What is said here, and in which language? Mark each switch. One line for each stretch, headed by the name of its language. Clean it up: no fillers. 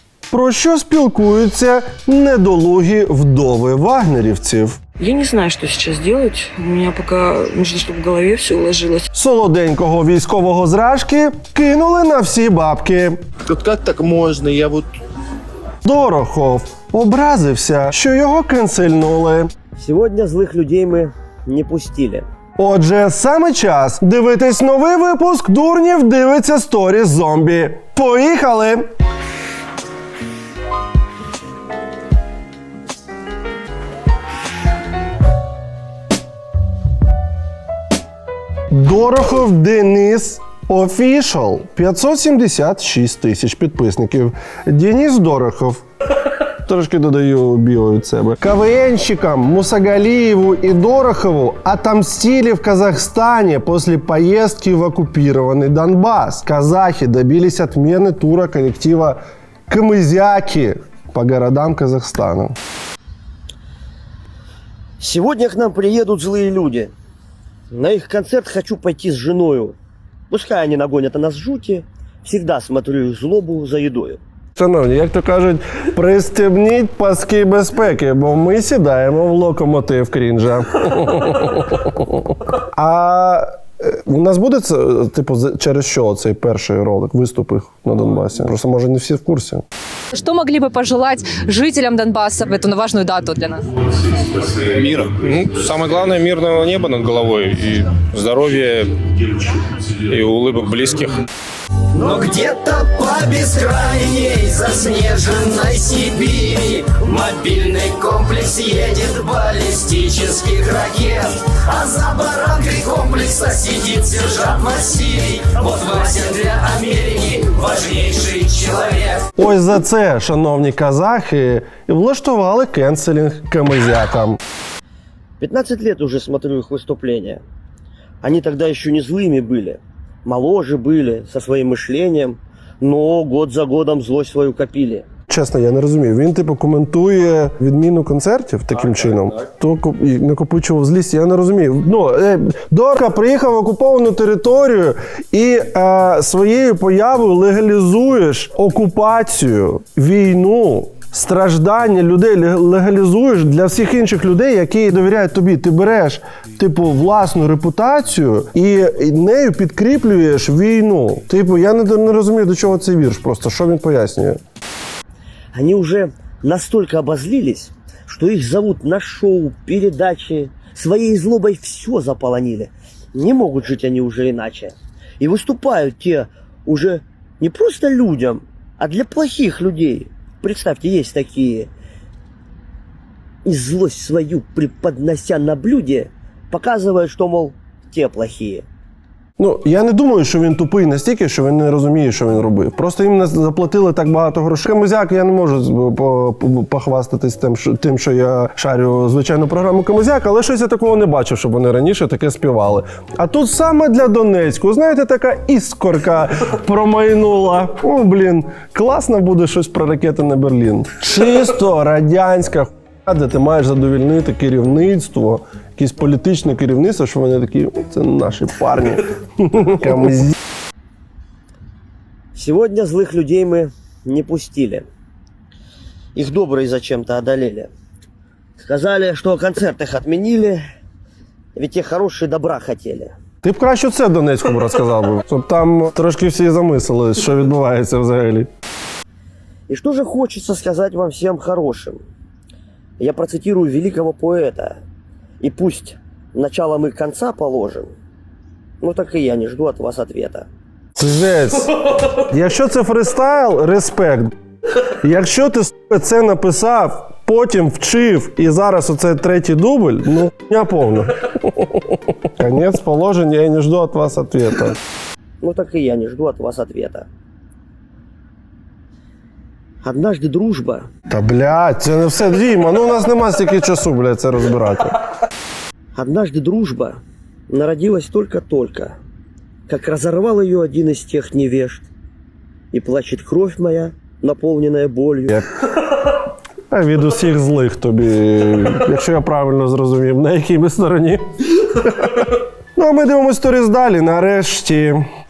Ukrainian: Про що спілкуються недолугі вдови вагнерівців?
Russian: Я не знаю, что сейчас делать. У меня пока нужно, чтобы в голове все уложилось.
Ukrainian: Солоденького військового зражки кинули на всі бабки.
Russian: Вот как так можно? Я вот...
Ukrainian: Дорохов образився, що його канцельнули.
Russian: Сегодня злых людей мы не пустили.
Ukrainian: Отже, саме час дивитись новий випуск «Дурнів дивиться сторіс зомбі». Поїхали! Дорохов Денис Official. 576 тисяч підписників. Денис Дорохов. Трошки додаю біо від себе.
Russian: КВНщикам Мусагалиеву и Дорохову отомстили в Казахстане после поездки в оккупированный Донбасс. Казахи добились отмены тура коллектива «Камызяки» по городам Казахстана. Сегодня к нам приедут злые люди. На их концерт хочу пойти с женою. Пускай они нагонят на нас жути. Всегда смотрю их злобу за едою.
Ukrainian: Шановні, як то кажуть, пристебніть паски безпеки, бо ми сідаємо в локомотив крінжа. А у нас буде, типу, через що цей перший ролик, виступи на Донбасі? Просто, може, не всі в курсі.
Russian: Что могли бы пожелать жителям Донбасса в эту важную дату для нас? Мира. Ну, самое главное, мирного неба над головой и здоровья и улыбок близких. Но где-то по бескрайней заснеженной Сибири мобильный комплекс едет баллистических ракет. А за баранкой комплекса сидит сержант Василий. Вот Вася для Америки важнейший человек.
Ukrainian: Ось за це, шановні казахи, і влаштували кенселінг камызякам.
Russian: 15 лет уже смотрю их выступления. Они тогда еще не злыми были. Моложе были, со своим мышлением, но год за годом злость свою копили.
Ukrainian: Чесно, я не розумію. Він, типу, коментує відміну концертів таким чином, то і накопичував злість. Я не розумію. Ну, Дорка приїхав в окуповану територію і своєю появою легалізуєш окупацію, війну, страждання людей, легалізуєш для всіх інших людей, які довіряють тобі. Ти береш, типу, власну репутацію і нею підкріплюєш війну. Типу, я не розумію, до чого цей вірш просто. Що він пояснює?
Russian: Они уже настолько обозлились, что их зовут на шоу, передачи. Своей злобой все заполонили. Не могут жить они уже иначе. И выступают те уже не просто людям, а для плохих людей. Представьте, есть такие. И злость свою преподнося на блюде, показывают, что, мол, те плохие.
Ukrainian: Ну, я не думаю, що він тупий настільки, що він не розуміє, що він робив. Просто їм заплатили так багато грошей. Камызяк, я не можу похвастатись тим, що я шарю звичайну програму Камызяк, але щось я такого не бачив, щоб вони раніше таке співали. А тут саме для Донецьку, знаєте, така іскорка промайнула. О, блін, класно буде щось про ракети на Берлін. Чисто радянська хуйня, де ти маєш задовільнити керівництво, якесь політичне керівництво, що вони такі, це наші парні.
Russian: Сегодня злых людей мы не пустили. Их добрые зачем-то одолели. Сказали, что концерт их отменили, ведь те хорошие добра хотели.
Ukrainian: Ти б краще це Донецькому розказав би, щоб там трошки всі замислили, що відбувається взагалі.
Russian: И что же хочется сказать вам всем хорошим? Я процитирую великого поэта. И пусть начало мы конца положим, ну так и я не жду от вас ответа. Жесть.
Ukrainian: Якщо це фристайл, респект. Якщо ти це написав, потім вчив і зараз оце третій дубль, ну я повно. Конець положення,
Russian: я не жду от вас ответа. Ну так и я не жду от вас ответа. Однажды дружба.
Ukrainian: Та блядь, це не все, Діма, ну у нас нема стільки часу, блядь, це розбирати.
Russian: Однажды дружба народилась только-только, как разорвал ее один из тех невежд, и плачет кровь моя, наполненная болью.
Ukrainian: А від усіх злих тобі, якщо я правильно зрозумів, на якій ми стороні. Ну, а ми дивимося сторіс далі, нарешті.